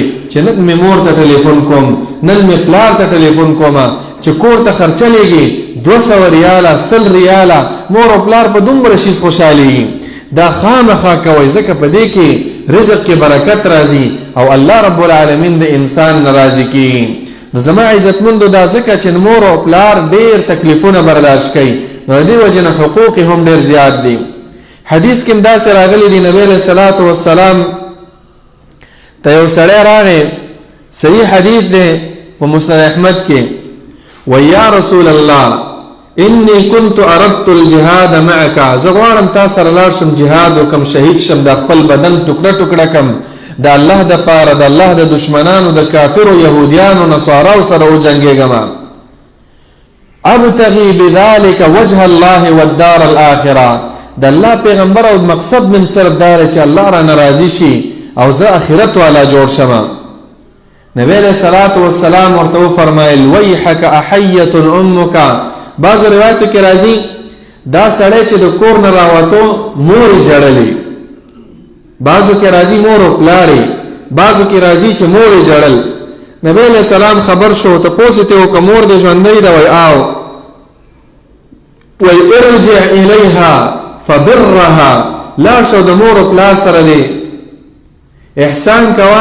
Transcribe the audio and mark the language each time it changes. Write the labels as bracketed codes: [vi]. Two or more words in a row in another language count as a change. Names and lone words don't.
[ps] چې نن مې مور ته ټلیفون کوم نن مې پلار ته ټلیفون کوم چې کور ته خرچه لګي 200 ریاله 100 ریاله مور او پلار په دومره شي خوشالي دا خامخا کوي ځکه په دې کې رزق کې برکت راځي او الله [ar] رب العالمین [ps] د انسان ناراضي کی نو زما عزتمندو دا ځکه چې مور او پلار ډېر تکلیفونه برداشت کوي نو دې وجنه حقوق هم ډېر زیات دي حدیث کې دا سره راغلي دی نبی [ar] علیہ الصلوۃ والسلام [ps] ته یو سړی راغی صحیح حدیث دی په مسند احمد کې ویا رسول الله [ar] انی كنت اردت الجهاد معك [ps] زغوارم تاسو سره لاړ شم جهاد وکم شهید شم د خپل بدن ټوکړه کم د الله د پاره د الله د دشمنانو د کافرو يهوديانو نصاراو سره وجنګېږم [ar] ابتغي بذلك وجه الله والدار الاخره [ps] د الله پیغمبر او مقصد من صرف دار چې الله را ناراضي شي او زه اخرت والا جوړ شم نبی [ar] علیہ الصلوۃ والسلام [ps] ورته فرمایل [ar] ويحك احيه امك [ps] بعض روایتو کې راځي دا سړی چې د کور نه راوتو مور یې ژړلې، بعضو کې راځي مور او پلار یې، بعضو کې راځي چې مور یې ژړل. نبی [ar] علیہ السلام [ps] خبر شو، تپوس یې وکړ که مور دې ژوندۍ ده؟ وایي آو. وایي [ar] ارجع الیها فبرها، [ps] لاړ شو د مور او پلار سره دی احسان کوه.